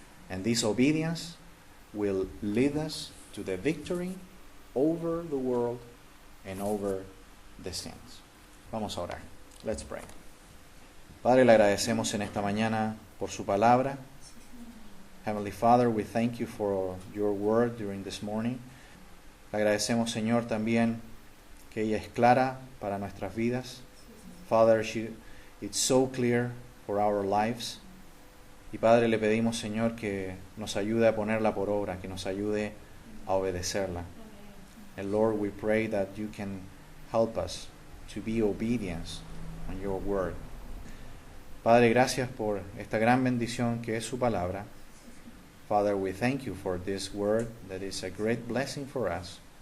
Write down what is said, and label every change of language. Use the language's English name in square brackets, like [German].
[English] And this obedience will lead us to the victory over the world and over the sins. [Spanish] Vamos a orar. [English] Let's pray. [Spanish] Padre, le agradecemos en esta mañana por su palabra. [English] Heavenly Father, we thank you for your word during this morning. [Spanish] Le agradecemos, Señor, también que ella es clara para nuestras vidas. [English] Father, it's so clear for our lives. [Spanish] Y Padre, le pedimos, Señor, que nos ayude a ponerla por obra, que nos ayude a obedecerla. [English] And Lord, we pray that you can help us to be obedient on your word. [Spanish] Padre, gracias por esta gran bendición que es su palabra. [English] Father, we thank you for this word that is a great blessing for us.